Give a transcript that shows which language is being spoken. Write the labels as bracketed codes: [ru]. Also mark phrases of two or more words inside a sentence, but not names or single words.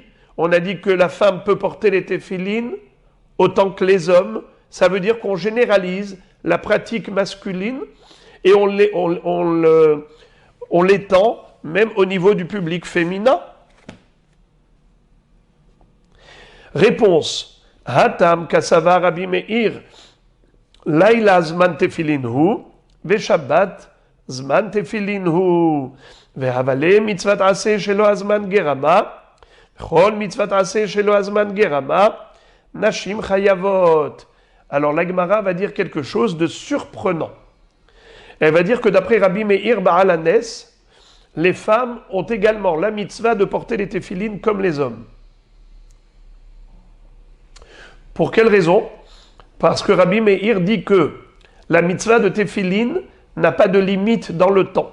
[fr] On a dit que la femme peut porter les téphilines autant que les hommes. Ça veut dire qu'on généralise la pratique masculine et on l'étend même au niveau du public féminin. Réponse. [he] התם קסבר רבי מאיר לילה זמן תפילין הוא ושבת זמן תפילין הוא והוה ליה מצות עשה שלא הזמן גרמא כל מצות עשה שלא הזמן גרמא נשים חייבות. [fr] Alors la Gemara va dire quelque chose de surprenant. Elle va dire que d'après Rabbi Meir Baal Hanes, les femmes ont également la mitzvah de porter les téphilines comme les hommes. Pour quelle raison? Parce que Rabbi Meir dit que la mitzvah de téphilines n'a pas de limite dans le temps.